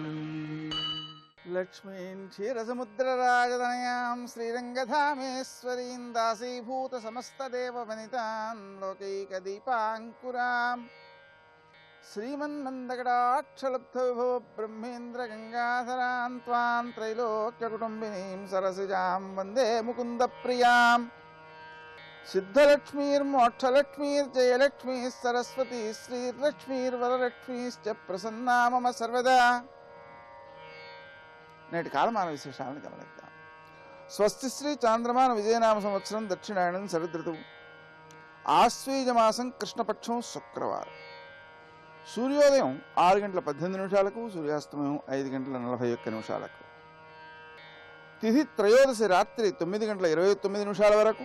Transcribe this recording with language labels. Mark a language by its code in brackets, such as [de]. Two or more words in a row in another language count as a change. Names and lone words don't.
[sa] लक्ष्मीं क्षीरसमुद्रराजतनयां श्रीरङ्गधामेश्वरीं दासीभूतसमस्तदेववनितां लोकैकदीपाङ्कुरां श्रीमन्मन्दगडाक्षलब्धविभो ब्रह्मेन्द्रगङ्गाधरां त्वां त्रैलोक्यकुटुम्बिनीं सरसिजां वन्दे मुकुन्दप्रियां। सिद्धलक्ष्मीर्मोक्षलक्ष्मीर्जयलक्ष्मीः सरस्वती श्रीलक्ष्मीर्वरलक्ष्मीश्च प्रसन्ना मम सर्वदा। [te] నేటి కాలమాన విశేషాలను గమనిద్దాం. స్వస్తి శ్రీ చాంద్రమాన విజయనామ సంవత్సరం దక్షిణాయనం శరదృతువు ఆశ్వీజమాసం కృష్ణపక్షం శుక్రవారం. సూర్యోదయం 6:18 సూర్యాస్తమయం 5:41 తిథి త్రయోదశి రాత్రి 9:29 వరకు.